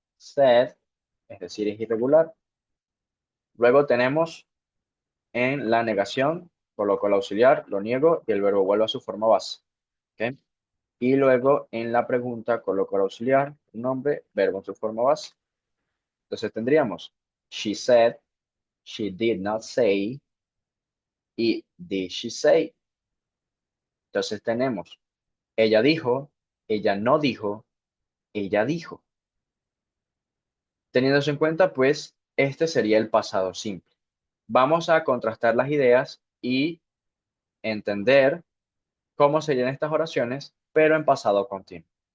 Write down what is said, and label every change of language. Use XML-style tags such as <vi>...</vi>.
<es>Said, es decir, es irregular. Luego tenemos en la negación, coloco el auxiliar, lo niego y el verbo vuelve a su forma base. ¿Ok? Y luego en la pregunta coloco el auxiliar, un nombre, verbo en su forma base. Entonces tendríamos</es> <en>she said, she did not say</en> <es>y</es> <en>did she say.</en> <es>Entonces tenemos ella dijo, ella no dijo, ella dijo. Teniendo eso en cuenta, pues este sería el pasado simple. Vamos a contrastar las ideas y entender cómo serían estas oraciones, pero en pasado continuo.</es>